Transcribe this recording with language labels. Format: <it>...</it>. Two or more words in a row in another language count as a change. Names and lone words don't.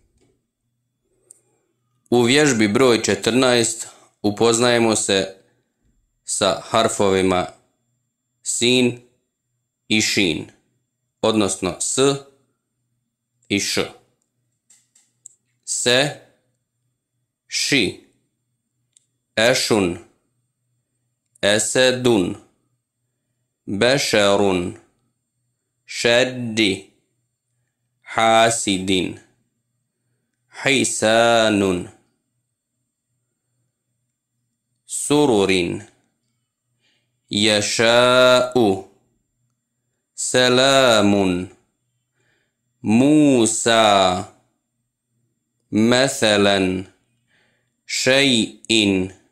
<bs>U vježbi broj 14 upoznajemo se sa harfovima sin i šin, odnosno s i š.</bs> <ar>سَ، شِ، عُشٌّ، أَسَدٌ، بَشَرٌ، شِدَّة, حاسد حيسان سرر يشاء سلام موسى مثلا شيء</ar>